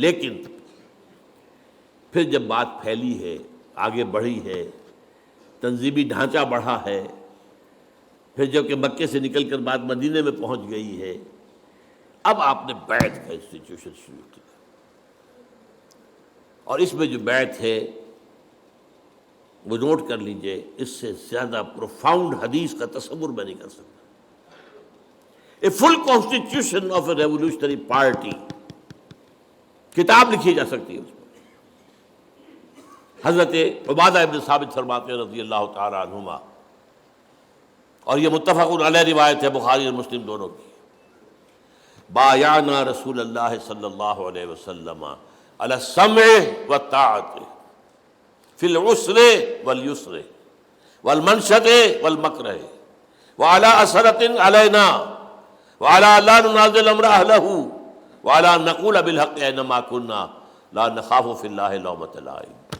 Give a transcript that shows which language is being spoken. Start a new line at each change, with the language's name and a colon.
Urdu: لیکن پھر جب بات پھیلی ہے، آگے بڑھی ہے، تنظیمی ڈھانچہ بڑھا ہے، پھر جب کہ مکے سے نکل کر بات مدینے میں پہنچ گئی ہے، اب آپ نے بیعت کا انسٹیٹیوشن شروع کیا. اور اس میں جو بیعت ہے وہ نوٹ کر لیجئے، اس سے زیادہ پروفاؤنڈ حدیث کا تصور میں نہیں کر سکتا.
English: a full constitution of a revolutionary party,
Urdu: کتاب لکھی جا سکتی ہے اس پر. حضرت عبادہ ابن ثابت فرماتے ہیں رضی اللہ تعالی عنہما، اور یہ متفق علیہ روایت ہے بخاری اور مسلم دونوں کی،
Arabic: بایعنا رسول اللہ صلی اللہ علیہ وسلم علی السمع والطاعت فی العسر والیسر والمنشط والمکرہ وعلی اثرۃ علینا وعلی لا ننازل امر اہلہ وعلی نقول بالحق اینما کنا لا نخاف فی اللہ لومۃ لائم.